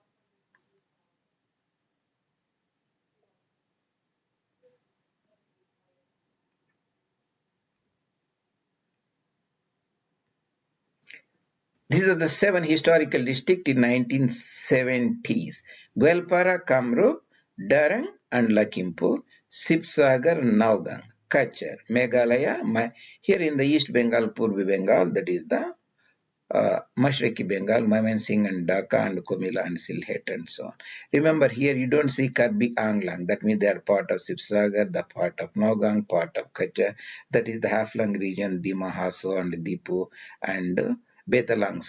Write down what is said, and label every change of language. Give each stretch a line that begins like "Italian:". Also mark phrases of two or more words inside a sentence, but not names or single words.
English: These are the 7 historical districts in 1970s. Goalpara, Kamrup, Darang and Lakhimpur, Sibsagar, Nagaon, Cachar, Meghalaya, here in the East Bengal, Purbi Bengal, that is the Mashriki Bengal, Mymensingh and Dhaka and Comilla and Sylhet and so on. Remember, here you don't see Karbi, Anglong. That means they are part of Sivasagar, the part of Nagaon, part of Kachar. That is the Half-Long region, Dima, Hasao and Dipu and Betalang.